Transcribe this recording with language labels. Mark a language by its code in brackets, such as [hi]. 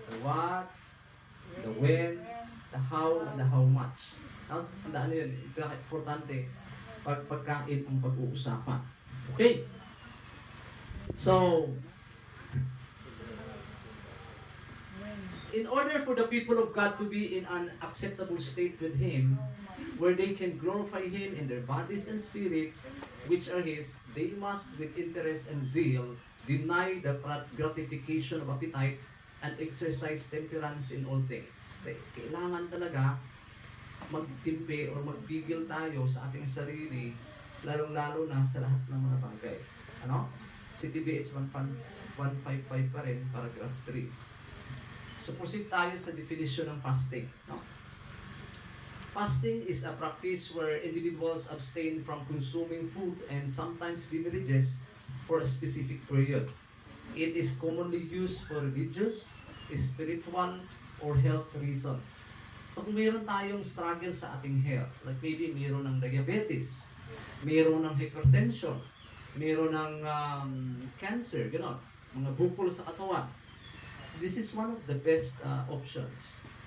[en] The what, the when, the how, and the how much. [tl] Ano? Tandaan yun. Importante pagkain ang pag-uusapan. Okay? [en] So, in order for the people of God to be in an acceptable state with Him, where they can glorify Him in their bodies and spirits, which are His, they must, with interest and zeal, deny the gratification of appetite and exercise temperance in all things. [tl] Kailangan talaga magtimpe o magpigil tayo sa ating sarili, lalong-lalo na sa lahat ng mga bagay. Ano? CTBH 155 pa rin, paragraph 3. So proceed tayo sa definition ng fasting. No? [en] Fasting is a practice where individuals abstain from consuming food and sometimes beverages for a specific period. It is commonly used for religious, spiritual, or health reasons. [tl] So kung mayroon tayong struggle sa ating health, like maybe mayroon ng diabetes, mayroon ng hypertension, mayroon ng cancer, gano'n, mga bukol sa katawan, [en] this is one of the best options.